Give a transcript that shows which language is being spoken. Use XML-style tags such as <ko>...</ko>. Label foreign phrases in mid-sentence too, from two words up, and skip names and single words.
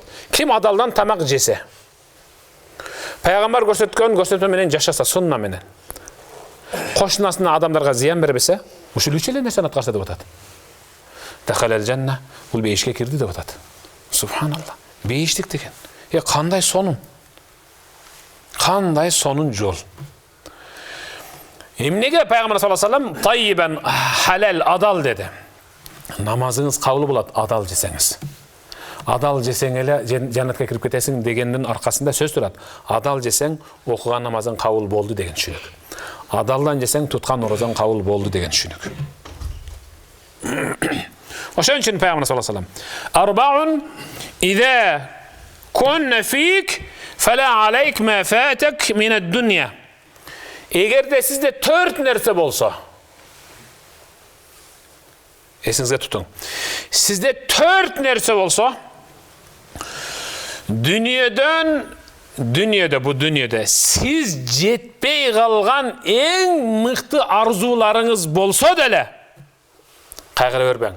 <ky>Ким адалдан тамак жесе, пайгамбар көрсөткөн көрсөтмө менен жашаса, сунна менен, кошунасына адамдарга зыян бербесе, ушул 3 эле нерсени аткарса деп атат.</ky> <ar>دخل الجنة,</ar> <ky>бул бейишке кирди деп атат. Субханалла. Бейиштик деген. Кандай сонун? Кандай сонун жол? Эмнеге пайгамбар</ky> <ar>صلى الله عليه وسلم طيبا حلالا</ar> <ky>адал деди? Намазыңыз кабыл болот адал жесеңиз. Адал жесең эле жаннатка кирип кетесиң дегендин аркасында сөз турат. Адал жесең окуган намазың кабыл болду деген түшүнүк. Адалдан жесең туткан орозоң кабыл болду деген түшүнүк. Ошон үчүн пайгамбар</ky> <ar>صلى الله عليه وسلم أربع إذا كن فيك فلا عليك ما فاتك من الدنيا.</ar> <ky>Эгерде сизде 4 нерсе болсо, эсиңизге тутуң. Сизде 4 нерсе болсо, дүниеде сиз жетпей калган эң мыкты арзууларыңыз болсо деле, кайгыра бербең.</ky>